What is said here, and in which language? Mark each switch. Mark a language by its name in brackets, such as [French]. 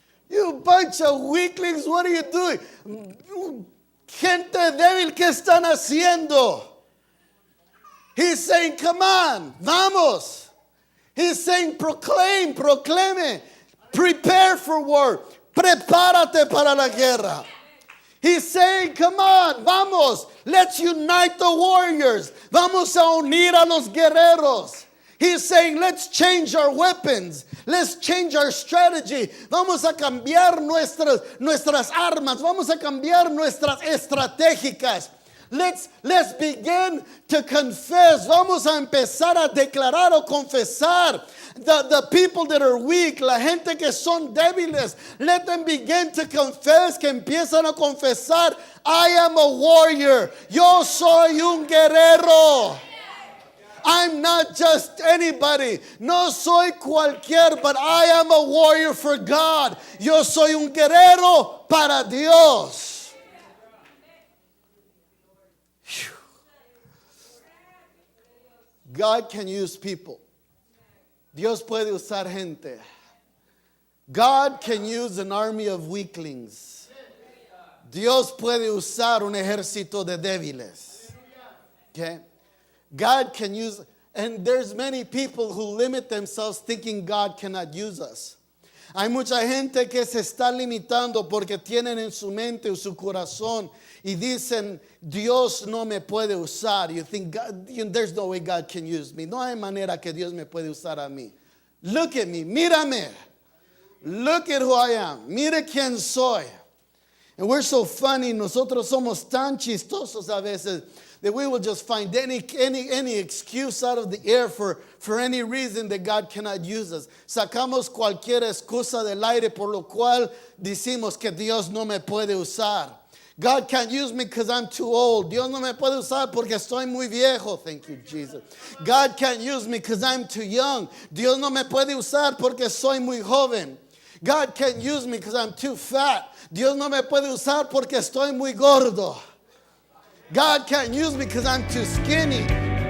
[English] You bunch of weaklings, what are you doing? [Spanish] Gente débil, ¿qué están haciendo? [English] He's saying, come on, vamos. He's saying, proclame, prepare for war. [Spanish] Prepárate para la guerra. [English] He's saying, come on, vamos, let's unite the warriors. [Spanish] Vamos a unir a los guerreros. [English] He's saying, let's change our weapons. Let's change our strategy. [Spanish] Vamos a cambiar nuestras armas. Vamos a cambiar nuestras estratégicas. [English] Let's begin to confess. [Spanish] Vamos a empezar a declarar o confesar. [English] The people that are weak, [Spanish] la gente que son débiles, [English] let them begin to confess, [Spanish] que empiezan a confesar, [English] I am a warrior. [Spanish] Yo soy un guerrero. [English] I'm not just anybody. [Spanish] No soy cualquier, [English] but I am a warrior for God. [Spanish] Yo soy un guerrero para Dios. Whew. [English] God can use people. [Spanish] Dios puede usar gente. [English] God can use an army of weaklings. [Spanish] Dios puede usar un ejército de débiles. [English] Okay? God can use, and there's many people who limit themselves thinking God cannot use us. [Spanish] Hay mucha gente que se está limitando porque tienen en su mente o su corazón y dicen, Dios no me puede usar. [English] You think, God, there's no way God can use me. [Spanish] No hay manera que Dios me puede usar a mí. [English] Look at me, [Spanish] mírame. [English] Look at who I am. [Spanish] Mira quién soy. [English] And we're so funny. [Spanish] Nosotros somos tan chistosos a veces [English] that we will just find any excuse out of the air for any reason that God cannot use us. [Spanish] Sacamos cualquier excusa del aire por lo cual decimos que Dios no me puede usar. [English] God can't use me because I'm too old. [Spanish] Dios no me puede usar porque estoy muy viejo. [English] Thank you, Jesus. God can't use me because I'm too young. [Spanish] Dios no me puede usar porque soy muy joven. [English] God can't use me because I'm too fat. [Spanish] Dios no me puede usar porque estoy muy gordo. [English] God can't use me because I'm too skinny.